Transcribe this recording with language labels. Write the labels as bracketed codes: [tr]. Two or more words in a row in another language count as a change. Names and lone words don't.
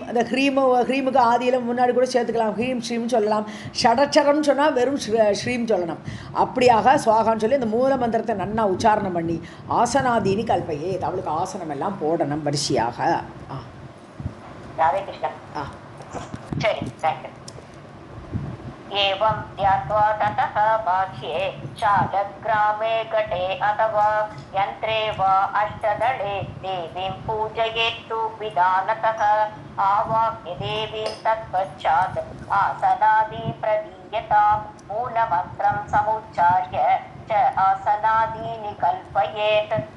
[ta] அந்த ஹ்ரீமுக்கு ஆதியில் முன்னாடி கூட சேர்த்துக்கலாம், ஹ்ரீம் ஸ்ரீம் சொல்லலாம். ஷடச்சரம் சொன்னால் வெறும் ஸ்ரீம் சொல்லணும். அப்படியாக ஸ்வாகான்னு சொல்லி அந்த மூலமந்திரத்தை நன்னா உச்சாரணம் பண்ணி [sa] आसनादीनि कल्पये, [ta] அவளுக்கு ஆசனம் எல்லாம் போடணும் வரிசையாக. ராதே கிருஷ்ணா. சரி, தேங்க்யூ. [sa] एवं ध्यात्वा ततः बाह्ये शालग्रामे घटे अथवा यन्त्रे वा अष्टदले देवीं पूजयेत्तु विधानतः आवाह्य देवीं तत्पश्चात् आसनादि प्रदीयतां मूलमन्त्रं समुच्चार्य च आसनादीनि कल्पयेत्.